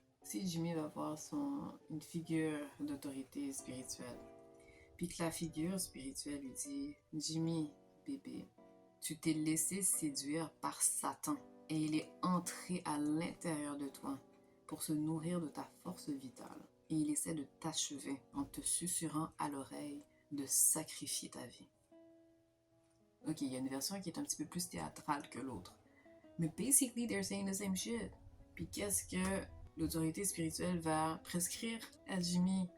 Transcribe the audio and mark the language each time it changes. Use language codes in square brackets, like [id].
[fr] Si Jimmy va voir une figure d'autorité spirituelle, puis que la figure spirituelle lui dit, Jimmy, bébé, tu t'es laissé séduire par Satan et il est entré à l'intérieur de toi pour se nourrir de ta force vitale. Et il essaie de t'achever en te susurrant à l'oreille de sacrifier ta vie. Ok, il y a une version qui est un petit peu plus théâtrale que l'autre. [en] Mais basically, they're saying the same shit. [fr] Puis qu'est-ce que l'autorité spirituelle va prescrire à Jimmy?